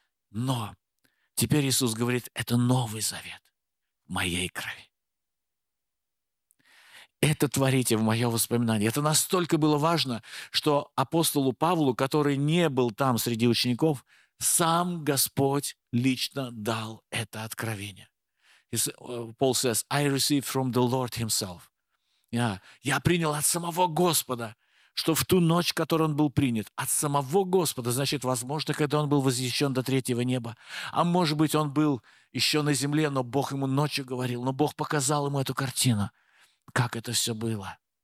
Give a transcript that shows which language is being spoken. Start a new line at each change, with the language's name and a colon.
Russian: Но теперь Иисус говорит, это новый завет моей крови. Это творите в мое воспоминание. Это настолько было важно, что апостолу Павлу, который не был там среди учеников, сам Господь лично дал это откровение.
English: Paul says, I received from the Lord himself.
Russian: Я принял от самого Господа, что в ту ночь, которую он был принят, от самого Господа, значит, возможно, когда он был возвещен до третьего неба, а может быть, он был еще на земле, но Бог ему ночью говорил, но Бог показал ему эту картину, как это все было.